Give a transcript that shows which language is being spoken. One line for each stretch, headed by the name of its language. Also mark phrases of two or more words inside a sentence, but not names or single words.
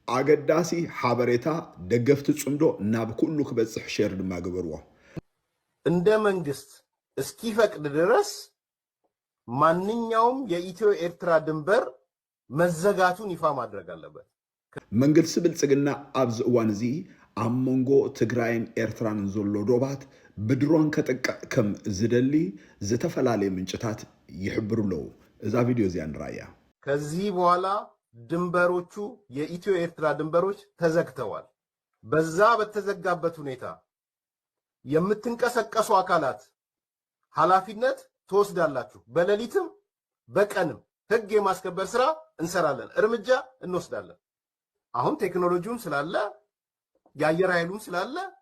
Tigrinya: አገዳሲ ሓበሬታ ደገፍቲ ጽምዶ ናብ ኩሉ ክበጽሕ ሼር ድማ ገበርዎ
Amharic: እንደ መንግስት እስኪፈቅድ ድረስ ማንኛውም የኢትዮ ኤርትራ ድንበር መዘጋቱን ይፋ ማድረግ አለበት።
Tigrinya: መንግስቲ ብልጽግና ኣብዚ እዋን እዚ ኣብ መንጎ ትግራይን ኤርትራን ዘሎ ዶባት ብድሮን ከጥቅዕ ከም ዝደሊ ዝተፈላለዩ ምንጭታት ይሕብሩ ኣለዉ። እዛ ቪድዮ እዚኣ ንራእያ።
Amharic: ከዚህ በኋላ ድንበሮቹ የኢትዮ ኤርትራ ድንበሮች ተዘግተዋል። በዛ በተዘጋበት ሁኔታ የምትንቀሳቀሱ አካላት ኃላፊነት ትወስዳላችሁ። በሌሊትም በቀንም ህግ የማስከበር ስራ እንሰራለን፣ እርምጃ እንወስዳለን። አሁን ቴክኖሎጂውም ስላለ የአየር ኃይሉም ስላለ